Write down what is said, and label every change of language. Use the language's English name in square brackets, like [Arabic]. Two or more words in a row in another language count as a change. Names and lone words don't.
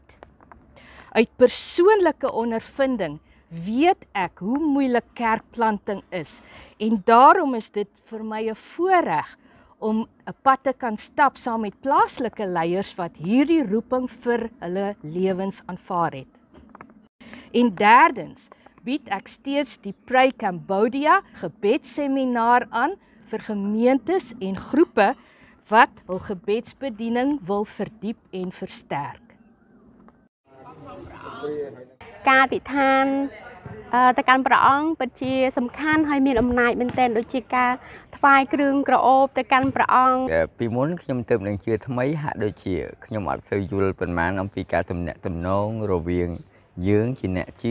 [Afrikaans] Uit persoonlike ondervinding weet ek hoe moeilik kerkplanting is en daarom is dit vir my 'n voorreg om 'n pad te kan stap saam met plaaslike leiers wat hierdie roeping vir hulle lewens aanvaar het. En derdens bied ek steeds die Pray Cambodia gebedsseminaar aan vir gemeentes en groepe wat hul gebedsbediening wil verdiep en versterk. [Khmer] ការអធិដ្ឋានទៅកាន់ព្រះអង្គពិតជាសំខាន់ហើយមានអំណាចមែនទែនដូចជាការថ្វាយគ្រឿងក្រអូបទៅកាន់ព្រះអង្គពីមុនខ្ញុំទើបនឹងជឿថ្មីហាក់ដូចជាខ្ញុំអត់សូវយល់ប៉ុន្មានអំពីការទំនាក់ទំនងរវាងយើងជាអ្នកជឿ